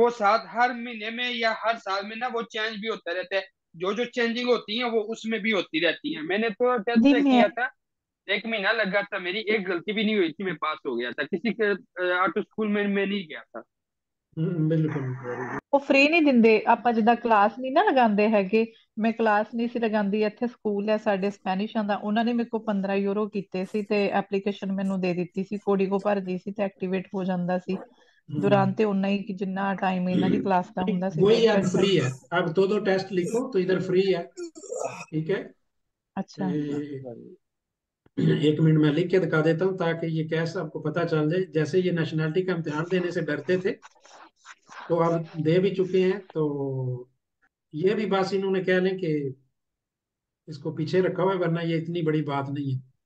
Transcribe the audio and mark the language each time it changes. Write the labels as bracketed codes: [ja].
[hi] वो साथ हर महीने में या हर साल में ना वो चेंज भी होता रहता है। जो जो चेंजिंग होती है वो उसमें भी होती रहती है। मैंने तो [pa] ਨਹੀਂ [hi] टेस्ट मैं किया था, 1 महीना लगा था, मेरी एक गलती भी नहीं हुई थी, मैं पास हो गया था। किसी के ऑटो स्कूल में मैं नहीं गया था। बिल्कुल। [pa] ਉਹ ਫ੍ਰੀ ਨਹੀਂ ਦਿੰਦੇ, ਆਪਾਂ ਜਿੱਦਾਂ ਕਲਾਸ ਨਹੀਂ ਨਾ ਲਗਾਉਂਦੇ ਹੈਗੇ। ਮੈਂ ਕਲਾਸ ਨਹੀਂ ਸੀ ਲਗਾਉਂਦੀ, ਇੱਥੇ ਸਕੂਲ ਹੈ ਸਾਡੇ ਸਪੈਨਿਸ਼ਾਂ ਦਾ, ਉਹਨਾਂ ਨੇ ਮੇਰੇ ਕੋਲ 15 ਯੂਰੋ ਕੀਤੇ ਸੀ ਤੇ ਐਪਲੀਕੇਸ਼ਨ ਮੈਨੂੰ ਦੇ ਦਿੱਤੀ ਸੀ, ਕੋਡੀ ਕੋ ਭਰਦੀ ਸੀ ਤੇ ਐਕਟੀਵੇਟ ਹੋ ਜਾਂਦਾ ਸੀ। [hi] हम्म, [pa] ਦੌਰਾਨ ਤੇ ਉਨਾ ही कि जिन्ना टाइम ਇਹਨਾਂ ਦੀ क्लास ਦਾ [hi] नहीं, [pa] ਹੁੰਦਾ ਸੀ [hi] वही 1.5 अब घंटा। फ्री है। अब दो टेस्ट लिखो तो इधर फ्री है। ठीक है। अच्छा। ए, 1 मिनट में लिख के दिखा देता हूँ ताकि ये कैसे आपको पता चल जाए। जैसे ये नेशनैलिटी का इम्तिहान देने से डरते थे, तो अब दे भी चुके हैं। तो ये भी बस इन्होंने कह लें कि इसको पीछे रखा हुआ है, वरना ये इतनी बड़ी बात नहीं है।